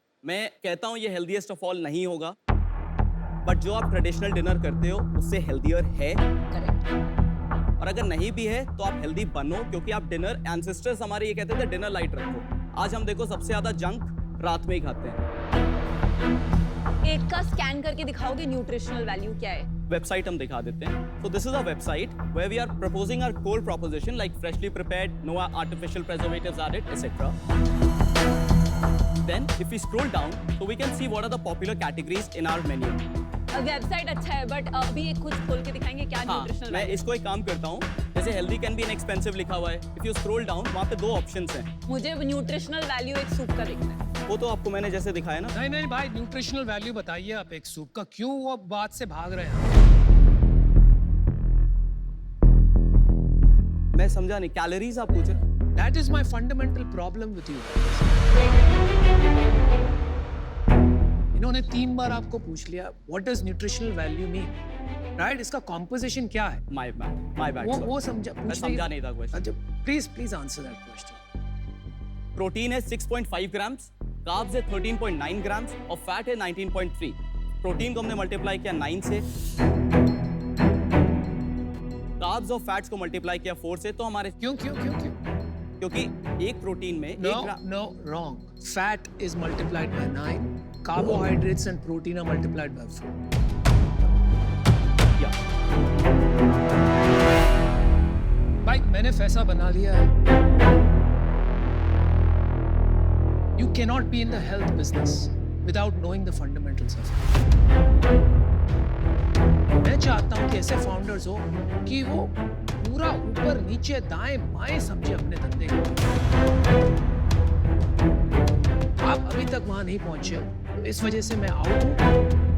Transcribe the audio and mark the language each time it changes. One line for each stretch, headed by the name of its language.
Hindi: मैं कहता हूँ ये
English: healthiest of all
Hindi: नहीं होगा, बट जो आप ट्रेडिशनल डिनर करते हो उससे हेल्दियर है। करेक्ट। और अगर नहीं भी है तो आप हेल्दी बनो, क्योंकि आप डिनर, एंसेस्टर्स हमारे ये कहते थे डिनर लाइट रखो। आज हम देखो सबसे ज्यादा जंक रात में ही खाते हैं। एक का स्कैन करके दिखाओगे न्यूट्रिशनल वैल्यू क्या है? वेबसाइट हम दिखा देते हैं।
English: So this is our website where we are proposing our core proposition like freshly prepared, no artificial preservatives added, etc. Then if we scroll down, so we can see what are the popular categories in our menu.
Hindi: Website अच्छा है but अभी एक कुछ खोल के दिखाएंगे क्या हाँ, न्यूट्रिशनल मैं इसको एक काम करता हूँ, जैसे
English: healthy can be inexpensive
Hindi: लिखा हुआ है।
English: if you scroll down
Hindi: वहाँ पे दो ऑप्शंस हैं। मुझे न्यूट्रिशनल वैल्यू एक सूप का दिखता है। वो तो आपको मैंने जैसे दिखाया ना। नहीं भाई, न्यूट्रिशनल वैल्यू बताइए आप एक सूप का, क्यों वो बात से भाग रहे हैं? मैं समझा नहीं, कैलोरीज आप पूछ रहे?
English: That is my fundamental problem with you.
Hindi: इन्होंने 3 बार आपको पूछ लिया
English: what does nutritional value mean, right?
Hindi: इसका composition क्या है?
English: My bad.
Hindi: वो समझा, मैं समझा नहीं था क्वेश्चन।
English: अच्छा, please answer that question.
Hindi: Protein है 6.5 ग्राम्स, कार्ब्स है 13.9 ग्राम्स और फैट है 19.3। प्रोटीन को हमने मल्टीप्लाई किया 9 से, कार्ब्स और फैट्स को मल्टीप्लाई किया 4 से, तो हमारे क्यों? क्योंकि एक प्रोटीन में
English: No, wrong. Fat is multiplied by 9. Carbohydrates and protein are multiplied by 4.
Hindi: भाई मैंने फैसला बना लिया है।
English: You cannot be in the health business without knowing the fundamentals of it.
Hindi: मैं चाहता हूं कि ऐसे फाउंडर्स हो कि वो पूरा ऊपर नीचे दाएं बाएं समझे अपने धंधे को। आप अभी तक वहां नहीं पहुंचे, तो इस वजह से मैं आउट हूं।